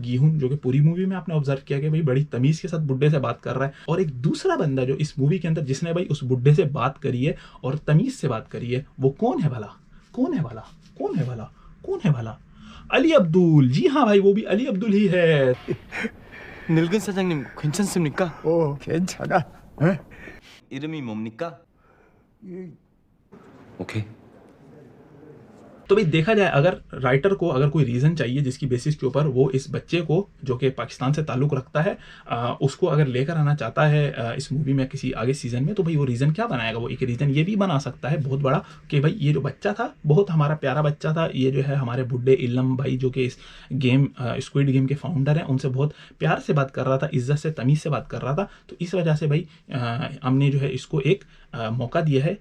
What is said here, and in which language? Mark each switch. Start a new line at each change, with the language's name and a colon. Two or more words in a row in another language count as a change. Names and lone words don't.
Hindi: गीहून, जो कि पूरी मूवी में आपने ऑब्जर्व किया कि भाई बड़ी तमीज के साथ बुड्ढे से बात कर रहा है, और एक दूसरा बंदा जो इस मूवी के अंदर जिसने भाई उस बुड्ढे से बात करी है और तमीज से बात करी है, वो कौन है भला? अली अब्दुल। जी हाँ भाई, वो भी अली अब्दुल ही है।
Korean: 늙은 사장님 괜찮습니까? 괜찮아. 이름이 뭡니까? 오케이.
Hindi: तो भाई देखा जाए अगर राइटर को अगर कोई रीज़न चाहिए जिसकी बेसिस के ऊपर वो इस बच्चे को जो कि पाकिस्तान से ताल्लुक़ रखता है उसको अगर लेकर आना चाहता है इस मूवी में किसी आगे सीज़न में, तो भाई वो रीज़न क्या बनाएगा? वो एक रीज़न ये भी बना सकता है बहुत बड़ा कि भाई ये जो बच्चा था बहुत हमारा प्यारा बच्चा था, ये जो है हमारे बुड्ढे इल्लम भाई जो कि इस गेम स्क्विड गेम के फाउंडर हैं उनसे बहुत प्यार से बात कर रहा था, इज्जत से तमीज़ से बात कर रहा था, तो इस वजह से भाई हमने जो है इसको एक मौका दिया है।